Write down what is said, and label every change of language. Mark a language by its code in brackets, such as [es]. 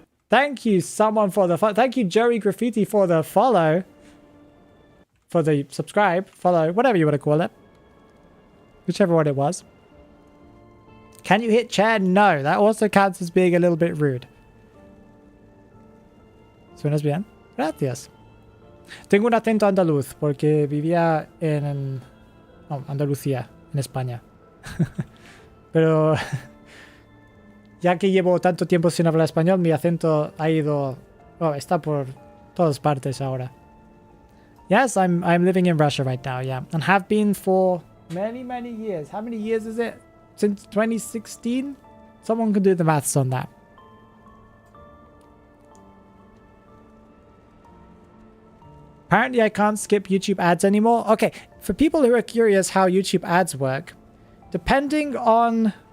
[en] Thank you, someone, for the follow. Thank you, Joey Graffiti, for the follow. For the subscribe, follow, whatever you want to call it. Whichever one it was. Can you hit chair? No, that also counts as being a little bit rude. [es] ¿Suenas bien? Gracias. Tengo un acento andaluz porque vivía en Andalucía, en España. Pero ya que llevo tanto tiempo sin hablar español, mi acento ha ido... está por todas partes ahora. [en] Yes, I'm living in Russia right now, yeah. And have been for many, many years. How many years is it? Since 2016? Someone can do the maths on that. Apparently I can't skip YouTube ads anymore. Okay, for people who are curious how YouTube ads work, depending on...